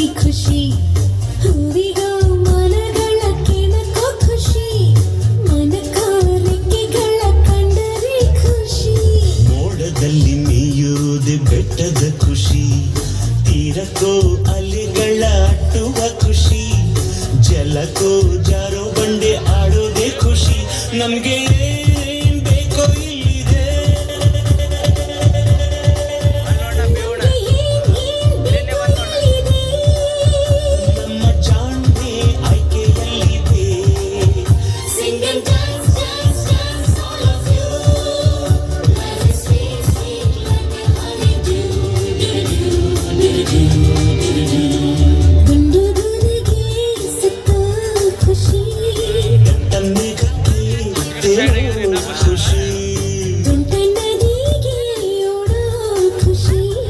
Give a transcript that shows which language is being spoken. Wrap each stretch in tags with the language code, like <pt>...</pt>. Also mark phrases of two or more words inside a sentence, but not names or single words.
<kn>ಖುಷಿ ಹೂವಿಗೋ ಮನಗಳ ಕೆಣಕೋ ಖುಷಿ ಮನಕೋ ರೆಕ್ಕೆಗಳ ಕಂಡರೆ ಖುಷಿ ಮೋಡದಲ್ಲಿ ಮೇಯುವುದೇ ಬೆಟ್ಟದ ಖುಷಿ ತೀರಕ್ಕೋ ಅಲೆಗಳ ಅಟ್ಟುವ ಖುಷಿ ಜಲಕ್ಕೋ ಜಾರೋ ಬಂಡೆ ಆಡೋದೇ ಖುಷಿ ನಮ್ಗೆ ಏನ್ ಬೇಕೋ ಇಲ್ಲಿದೆ ನಮ್ಮ ಜಾಣ್ಮೆ ಆಯ್ಕೆಯಲ್ಲಿದೆ</kn> <en>Sing and dance all of you life is sweet sweet like a honeydew</en> <kn>ದುಂಡು ದುನಿಗೆ ಸುತ್ತ ಖುಷಿ ದಟ್ಟ ಮೇಘಕ್ಕೆ ತೇಲೋ ಖುಷಿ ತುಂಟ ನದಿಗೆ ಓಡೋ ಖುಷಿ</kn>